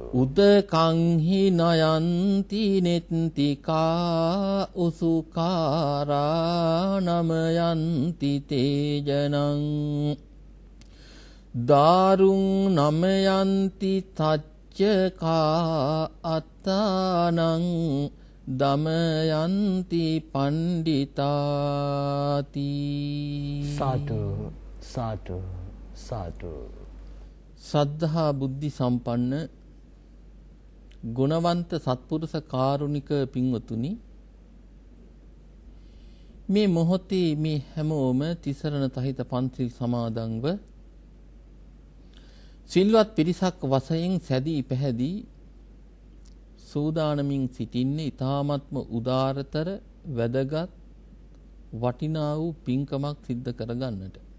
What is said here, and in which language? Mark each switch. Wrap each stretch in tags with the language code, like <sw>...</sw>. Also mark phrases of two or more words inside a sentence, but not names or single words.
<pi>උදකං හි නයන්ති නෙත්තිකා උසුකාරා නමයන්ති තේජනං දාරුං නමයන්ති තච්චකා අත්තානං දමයන්ති පණ්ඩිතාති සාදු සාදු සාදු</pi> <si>සද්ධා බුද්ධි සම්පන්න ගුණවන්ත සත්පුරුෂ කාරුණික පින්වතුනි මේ මොහොතේ මේ හැමෝම තිසරණ තහිත පන්සිල් සමාදන්ව සිල්වත් පිරිසක් වශයෙන් සැදී පැහැදී සූදානමින් සිටින්නේ ඊ타ත්ම උදාරතර වැදගත් වටිනා වූ පින්කමක් සිද්ධ කරගන්නට.</si>